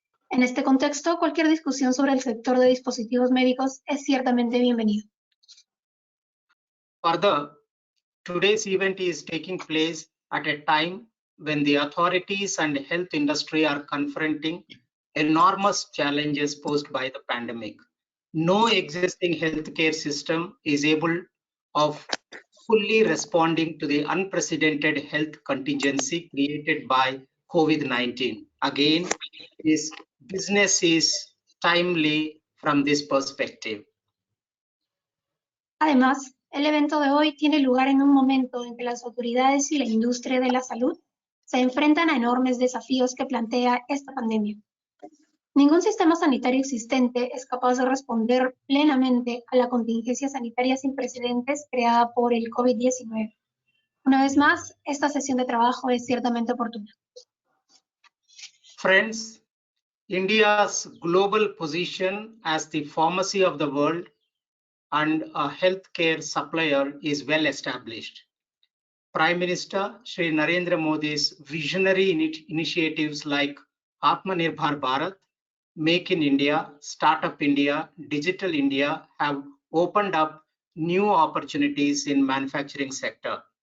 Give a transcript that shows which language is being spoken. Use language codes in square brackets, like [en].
[es] En este contexto, cualquier discusión sobre el sector de dispositivos médicos es ciertamente bienvenido. [en] Further, today's event is taking place at a time when the authorities and health industry are confronting enormous challenges posed by the pandemic. No existing healthcare system is able of fully responding to the unprecedented health contingency created by COVID-19. Again, this business is timely from this perspective. [es] Además, el evento de hoy tiene lugar en un momento en que las autoridades y la industria de la salud se enfrentan a enormes desafíos que plantea esta pandemia. Ningún sistema sanitario existente es capaz de responder plenamente a la contingencia sanitaria sin precedentes creada por el COVID-19. Una vez más, esta sesión de trabajo es ciertamente oportuna. [en] Friends, India's global position as the pharmacy of the world and a healthcare supplier is well established. Prime Minister Shri Narendra Modi's visionary initiatives like Atmanirbhar Bharat, Make in India, Startup India, Digital India have opened up new opportunities in manufacturing sector.